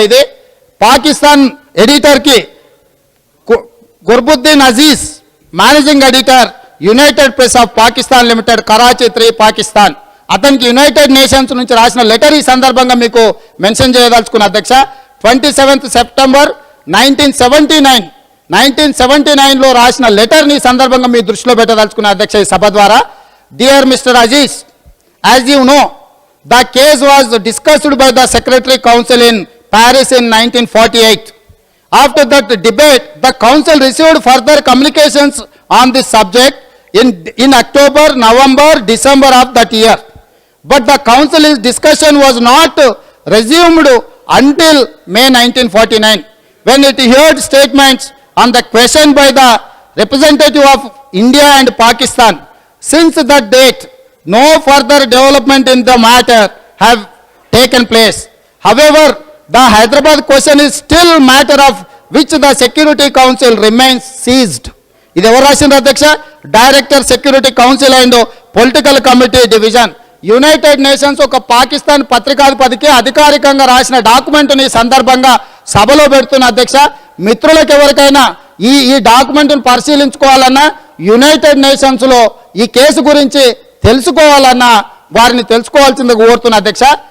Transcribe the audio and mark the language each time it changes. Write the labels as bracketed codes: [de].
[te] ఇది Pakistan ఎడిటర్కి గుర్బుద్దీన్ Aziz, managing editor United press of Pakistan limited, Karachi 3 Pakistan, అతనికి United nations నుంచి రాసిన లెటర్ ఈ సందర్భంగా మీకు మెన్షన్ చేయదలుచుకున్న అధ్యక్ష. 27th సెప్టెంబర్ 1979లో రాసిన లెటర్ని ఈ సందర్భంగా మీ దృష్టిలో పెట్టదలుచుకున్న అధ్యక్ష ఈ సభ ద్వారా. [en] Dear Mr. Aziz, as you know, the case was discussed by the Secretary Council in Paris in 1948. After that debate, the Council received further communications on this subject in October, November, December of that year. But the Council's discussion was not resumed until May 1949, when it heard statements on the question by the representative of India and Pakistan. Since that date, no further development in the matter have taken place. However, the Hyderabad question is still matter of which the Security Council remains seized. [te] ఇది ఎవరు రాసింది అధ్యక్ష? [en] Director security council and political committee division. [te] United nations ఒక పాకిస్తాన్ పత్రికాధిపతికి అధికారికంగా రాసిన డాక్యుమెంట్ని సందర్భంగా సభలో పెడుతున్న అధ్యక్ష. మిత్రులకు ఎవరికైనా ఈ డాక్యుమెంట్ను పరిశీలించుకోవాలన్నా యునైటెడ్ నేషన్స్లో ఈ కేసు గురించి తెలుసుకోవాలన్నా వారిని తెలుసుకోవాల్సింది కోరుతున్న అధ్యక్ష.